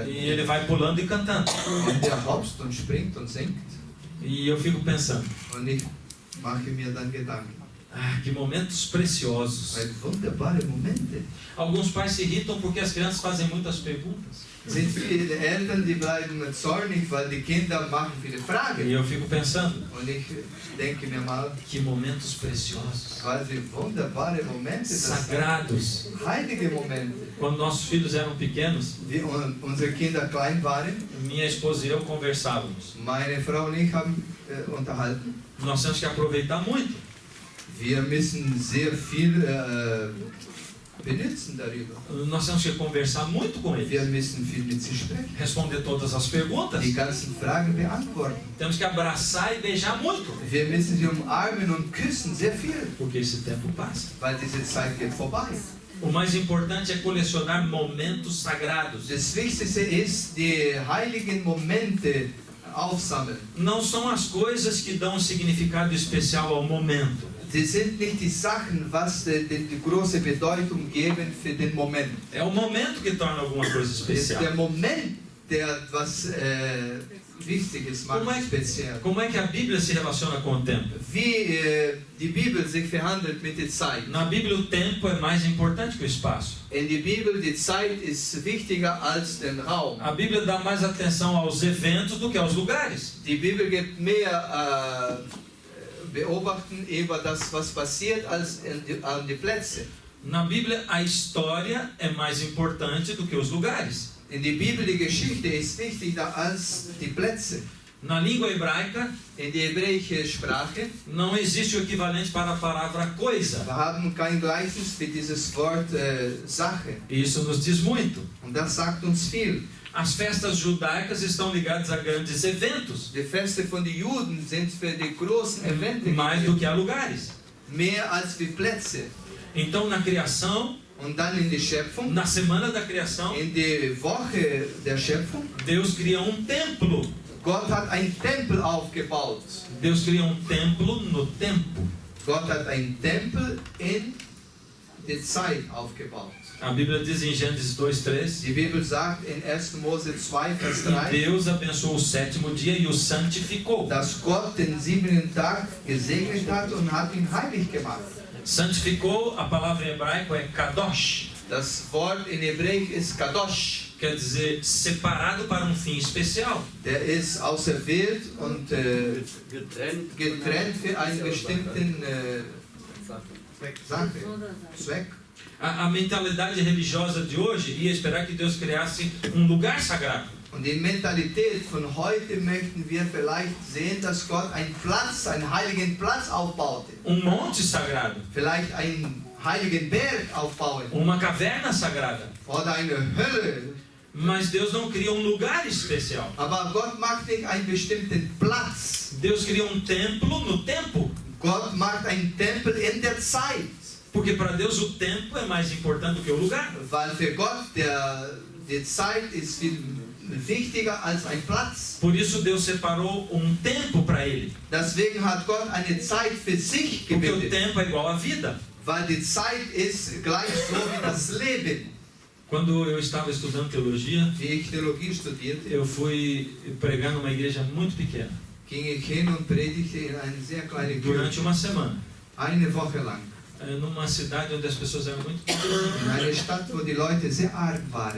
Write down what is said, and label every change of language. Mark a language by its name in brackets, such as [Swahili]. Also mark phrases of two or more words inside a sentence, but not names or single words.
[Portuguese] E ele vai pulando e cantando. [German] Und der hopst und springt und singt. [Portuguese] E eu fico pensando, [German] Und ich mache mir dann Gedanken. [Portuguese] que momentos preciosos. [German] Weil wunderbare Momente. [Portuguese] Alguns pais se irritam porque as crianças fazem muitas perguntas. [German] Sind viele Eltern, die bleiben zornig, weil die Kinder machen viele [Portuguese] E [German] Fragen. [Portuguese] eu fico pensando, [German] Und ich denke mir mal, [Portuguese] que momentos preciosos. [German] quasi wunderbare Momente, das sind [Portuguese] Sagrados. [German] heilige Momente. [Portuguese] Quando nossos filhos eram pequenos, [German] Wie unsere Kinder klein waren, [Portuguese] minha esposa e eu conversávamos. [German] meine Frau und ich haben unterhalten. [Portuguese] Nós temos que aproveitar muito. [German] Wir müssen sehr viel benutzen darüber. [Portuguese] Nós temos que conversar muito com [German] Wir [Portuguese] eles. [German] müssen viel mit sie sprechen. [Portuguese] Responder todas as perguntas. [German] Die ganzen Fragen beantworten. [Portuguese] Temos que abraçar e beijar muito. [German] Wir müssen sie umarmen und küssen, sehr viel, [Portuguese] Porque esse tempo passa. [German] weil diese Zeit geht vorbei. [Portuguese] O mais importante é colecionar momentos sagrados. [German] Das Wichtigste ist, die heiligen Momente aufsammeln. [Portuguese] Não são as coisas que dão um significado especial ao momento. [German] Sie sind nicht die Sachen, was die große Bedeutung geben für den Moment. [Portuguese] É o momento que torna alguma coisa [German] Es ist der [Portuguese] especial. [German] Moment, der was Wichtiges macht, speziell. [Portuguese] Como é que a Bíblia se relaciona com o tempo? [German] Wie die Bibel sich verhandelt mit der Zeit. [Portuguese] Na Bíblia o tempo é mais importante que o espaço. [German] In der Bibel, die Zeit ist wichtiger als der Raum. [Portuguese] A Bíblia dá mais atenção aos eventos do que aos lugares. [German] Die Bibel gibt mehr Beobachten über das, was passiert, als an die Plätze. [Portuguese] Na Bíblia a história é mais importante do que os lugares. [German] In der Bibel, die Geschichte ist wichtiger als die Plätze. [Portuguese] Na língua hebraica [German] In der hebräischen Sprache, [Portuguese] não existe o equivalente para a palavra coisa. [German] wir haben kein Gleichnis für dieses Wort Sache. [Portuguese] E isso nos diz muito. [German] Und das sagt uns viel. [Portuguese] As festas judaicas estão ligadas a grandes eventos, [German] Die Feste von den Juden sind für die großen Evente [Portuguese] mais do que a lugares. [German] mehr als wie Plätze. [Portuguese] Então, na criação, [German] Und dann in die Schöpfung, [Portuguese] na semana da criação, [German] in die Woche der Schöpfung, [Portuguese] Deus cria um templo. [German] Gott hat einen Tempel aufgebaut. [Portuguese] Deus cria um templo no tempo. [German] Gott hat einen Tempel in der Zeit aufgebaut. [Portuguese] A Bíblia diz em Gênesis 2:3, [German] Die Bibel sagt in 1. Mose 2, Vers [Portuguese] e [German] 3, [Portuguese] Deus abençoou o sétimo dia e o santificou. [German] dass Gott den 7. Tag gesegnet hat und hat ihn heilig gemacht. [Portuguese] Santificou, a palavra em hebraico é kadosh, [German] Das Wort in Hebräisch ist Kadosh. [Portuguese] quer dizer separado para um fim especial. [German] Der ist auserwählt und getrennt für einen bestimmten Sache, Zweck. [Portuguese] A mentalidade religiosa de hoje ia esperar que Deus criasse um lugar sagrado. [German] Und die Mentalität von heute möchten wir vielleicht sehen, dass Gott einen Platz, einen heiligen Platz aufbaute. [Portuguese] Monte sagrado, [German] Vielleicht einen heiligen Berg aufbauen [Portuguese] uma caverna sagrada. [German] oder eine Hölle. [Portuguese] Mas Deus não cria um lugar especial. [German] Aber Gott macht nicht einen bestimmten Platz. [Portuguese] Deus cria um templo no tempo. [German] Gott macht einen Tempel in der Zeit. [Portuguese] Porque para Deus o tempo é mais importante do que o lugar. [German] Weil für Gott die Zeit ist viel wichtiger als ein Platz. [Portuguese] Por isso Deus separou um tempo para ele. [German] Deswegen hat Gott eine Zeit für sich [Portuguese] Porque o [German] gebildet. [Portuguese] tempo é igual à vida. [German] Weil die Zeit ist gleich so wie das Leben. [Portuguese] Quando eu estava estudando teologia, [German] Wie ich Theologie studierte, [Portuguese] eu fui pregar numa igreja muito pequena, [German] ging ich hin und predigte in eine sehr kleine [Portuguese] durante [German] Kirche. [Portuguese] uma semana, [German] Eine Woche lang. [Portuguese] numa cidade onde as pessoas eram muito pequenas. [German] In einer Stadt, wo die Leute sehr arm waren.